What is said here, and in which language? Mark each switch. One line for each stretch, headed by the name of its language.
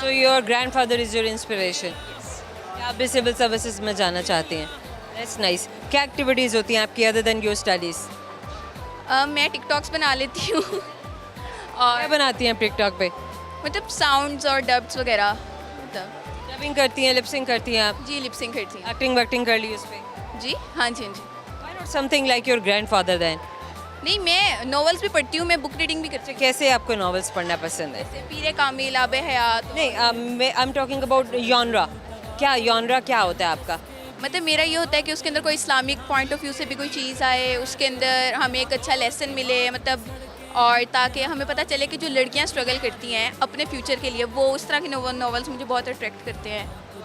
English: So your grandfather is your inspiration.
Hindi: आप भी civil services में जाना चाहते हैं?
English: That's nice.
Hindi: क्या एक्टिविटीज़ होती हैं आपकी
English: Other than your studies?
Hindi: मैं टिकटॉक्स बना लेती हूँ क्या और बनाती हैं आप टिकटॉक पे? मतलब साउंड्स और डब्स वगैरह. मतलब डबिंग करती हैं, लिपसिंग करती हैं आप? जी, लिपसिंग करती हूँ. एक्टिंग वैक्टिंग कर ली उस पर? जी, हाँ जी.
English: Why not something like your grandfather then?
Hindi: नहीं, मैं नॉवेल्स भी पढ़ती हूँ, मैं बुक रीडिंग भी करती अच्छा, कैसे आपको नॉवेल्स पढ़ना पसंद है? हूँ. पीरे कामिल, आबे हयात. नहीं,
English: I am talking about genre.
Hindi: क्या जॉनरा क्या होता है आपका? मतलब मेरा ये होता है कि उसके अंदर कोई इस्लामिक पॉइंट ऑफ व्यू से भी कोई चीज़ आए, उसके अंदर हमें एक अच्छा लेसन मिले, मतलब, और ताकि हमें पता चले कि जो लड़कियां स्ट्रगल करती हैं अपने फ्यूचर के लिए, वो उस तरह की नॉवेल्स मुझे बहुत अट्रैक्ट करते हैं.